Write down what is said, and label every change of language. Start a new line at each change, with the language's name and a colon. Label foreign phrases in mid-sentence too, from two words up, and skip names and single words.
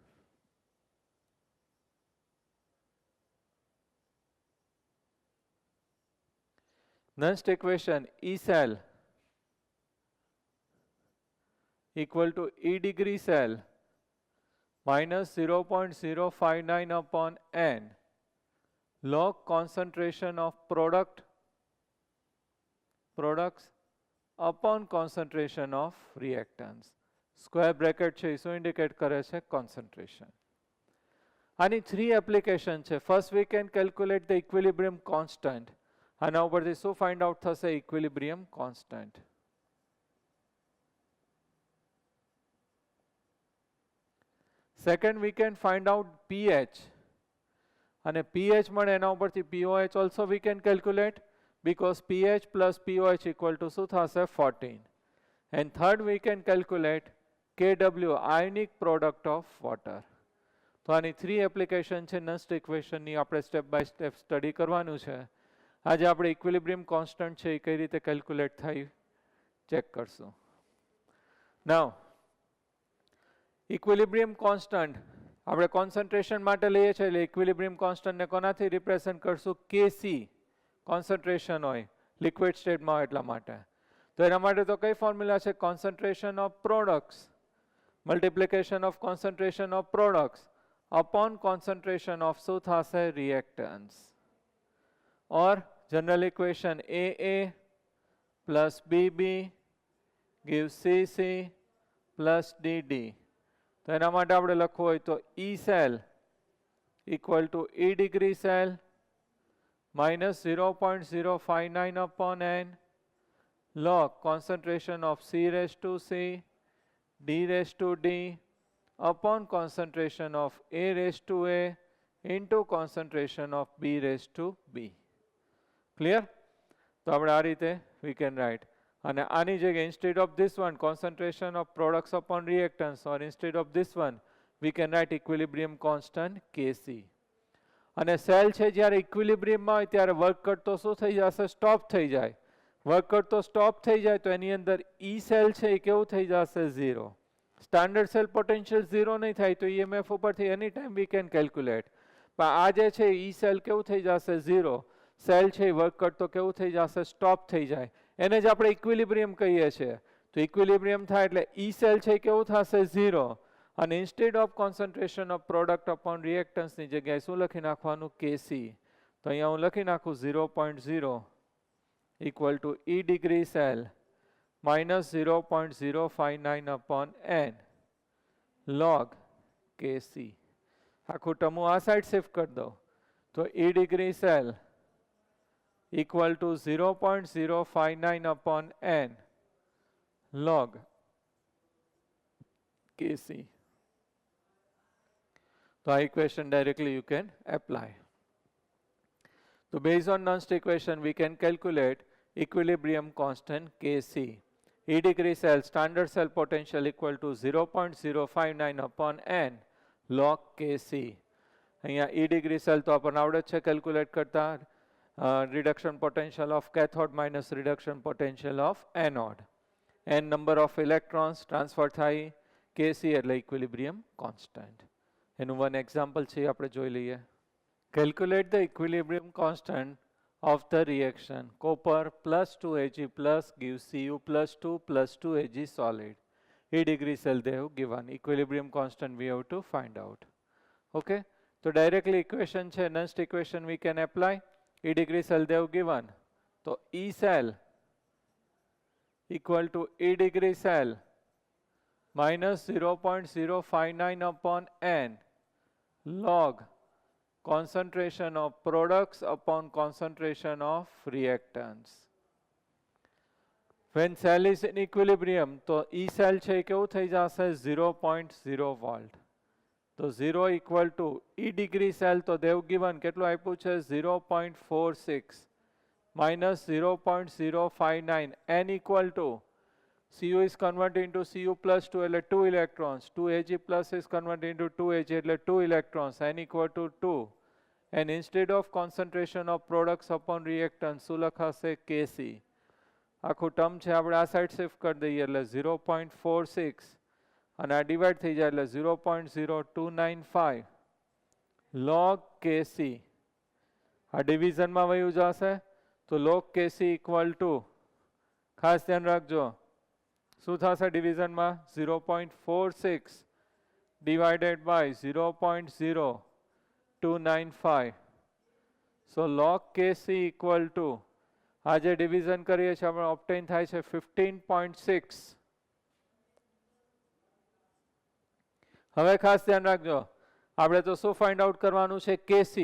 English: Nernst equation E cell equal to E degree cell minus 0.059 upon n log concentration of products upon concentration of reactants. Square bracket
Gujarati: છે શું indicate કરે છે concentration. આની 3 application છે.
English: First we can calculate the equilibrium constant.
Gujarati: આના ઉપરથી શું find out થશે?
English: Equilibrium constant. Second we can find out pH.
Gujarati: અને pH મળે એના ઉપરથી
English: pOH also we can calculate because pH plus pOH equal to
Gujarati: શું થશે?
English: 14. And third we can calculate Kw ionic product of water.
Gujarati: તો આની 3 application છે Nernst equation ની આપણે
English: step by step
Gujarati: study કરવાનું છે. આજે આપણે
English: equilibrium constant
Gujarati: છે એ કઈ રીતે calculate થાય check કરશું.
English: Now equilibrium constant
Gujarati: આપણે concentration માટે લઈએ છીએ એટલે
English: equilibrium constant
Gujarati: ને કોનાથી represent કરશું? Kc concentration હોય liquid state માં એટલા માટે. તો એના માટે તો કઈ ફોર્મ્યુલા છે?
English: concentration of products multiplication of concentration of products upon concentration of
Gujarati: શું થશે?
English: reactants. or general equation AA plus BB gives CC plus DD.
Gujarati: તો એના માટે આપણે લખવું હોય તો
English: E cell equal to E degree cell minus 0.059 upon n log concentration of C raised to C D raised to D upon concentration of A raised to A into concentration of B raised to B. Clear?
Gujarati: તો આપણે આ રીતે
English: we can write.
Gujarati: અને આની જગ્યાએ
English: instead of this one concentration of products upon reactants or instead of this one we can write equilibrium constant Kc.
Gujarati: અને સેલ છે જ્યારે equilibrium માં હોય ત્યારે વર્ક કરતો શું થઈ જશે? સ્ટોપ થઈ જાય. વર્ક કરતો સ્ટોપ થઈ જાય તો એની અંદર E સેલ છે એ કેવું થઈ જશે? 0.
English: standard cell potential
Gujarati: 0 નહીં થાય તો EMF ઉપરથી એની ટાઈમ
English: we can calculate.
Gujarati: પણ આ જે છે E સેલ કેવું થઈ જશે? 0. સેલ છે એ વર્ક કરતો કેવું થઈ જશે? સ્ટોપ થઈ જાય. એને જ આપણે ઇક્વિલિબ્રિયમ કહીએ છીએ. તો ઇક્વિલિબ્રિયમ થાય એટલે E સેલ છે કેવું થશે? 0. અને
English: instead of concentration of product upon
Gujarati: રિએક્ટન્સની જગ્યાએ શું લખી નાખવાનું?
English: Kc.
Gujarati: તો અહીંયા હું લખી નાખું
English: 0.0 equal to E degree cell minus 0.059 upon n log Kc.
Gujarati: આખું ટર્મ આ
English: side shift
Gujarati: કરી દો તો
English: E degree cell equal to 0.059 upon n log Kc. So equation directly you can apply. So based on Nernst equation we can calculate equilibrium constant Kc. E degree cell standard cell potential equal to 0.059 upon n log Kc. અહીંયા E degree cell
Gujarati: તો આપણને આવડે છે કેલ્ક્યુલેટ કરતા
English: reduction potential of cathode minus reduction potential of anode. N number of electrons transfer થાય Kc એટલે equilibrium constant. એનું one example
Gujarati: છે આપણે જોઈ લઈએ.
English: calculate the equilibrium constant of the reaction. Copper plus 2Ag plus gives Cu plus 2 plus 2Ag solid. E degree cell they have given. Equilibrium constant we have to find out. Okay. So directly equation છે, next equation we can apply. E degree cell they have given. So E cell equal to E degree cell minus 0.059 upon N log concentration of products upon concentration of reactants. When cell is in equilibrium,
Gujarati: તો
English: E cell
Gujarati: છે કેવું થઈ જશે 0.0 volt.
English: તો 0 equal to E degree cell તો they've given
Gujarati: કેટલું આપ્યું છે
English: 0.46 minus 0.059 N equal to Cu is converted into Cu plus 2 એટલે 2 electrons, 2Ag plus is converted into 2Ag એટલે 2 electrons, N equal to 2. And instead of concentration of products upon reactants,
Gujarati: શું લખાશે Kc. આખું ટર્મ છે આપણે આ
English: side shift
Gujarati: કરી દઈએ એટલે 0.46 અને આ ડિવાઈડ થઈ જાય એટલે 0.0295 log Kc. આ ડિવિઝનમાં વયું જશે તો log Kc
English: equal to
Gujarati: ખાસ ધ્યાન રાખજો શું થશે ડિવિઝનમાં 0.46
English: divided by
Gujarati: 0.0295.
English: So log Kc equal to
Gujarati: આ જે ડિવિઝન કરીએ છીએ આપણે ઓબ્ટેન થાય છે 15.6. હવે ખાસ ધ્યાન રાખજો આપણે તો શું
English: find out
Gujarati: કરવાનું છે Kc.